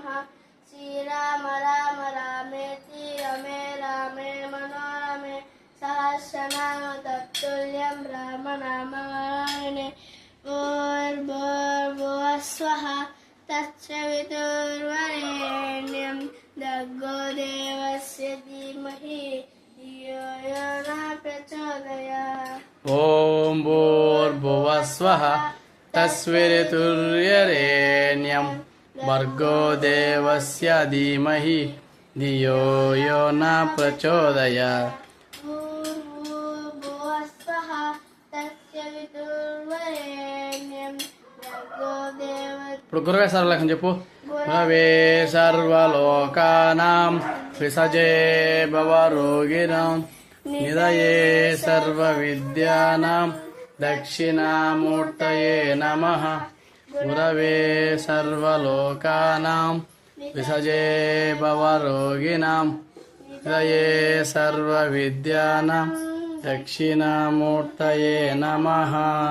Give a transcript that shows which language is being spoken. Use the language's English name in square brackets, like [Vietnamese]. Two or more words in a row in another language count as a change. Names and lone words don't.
[Sanskrit] श्रीराम राम रामेति रमे रामे मनोरमे सहस्रनाम तत्तुल्यं रामनामावरानने। भूर्भुवः स्वः तत्सवितुर्वरेण्यं भर्गो देवस्य धीमहि धियो यो न प्रचोदयात्। ఓం భూర్భువః స్వః తస్వితుర్వరేణ్యం భర్గో దేవస్య ధీమహి ధియో యో న ప్రచోదయాత్. भूर्भुवः स्वः तत्सवितुर्वरेण्यं भर्गो देवस्य [Telugu] ఇప్పుడు గురువే సర్వలక్షణం చెప్పు. [Sanskrit] గురవే సర్వలోకానాం విసజే భవరోగిణాం నిదయే సర్వవిద్యానాం దక్షిణామూర్తయే నమః. గురవే సర్వలోకానాం విసజే భవరోగిణాం నిదయే సర్వవిద్యానాం దక్షిణామూర్తయే నమః.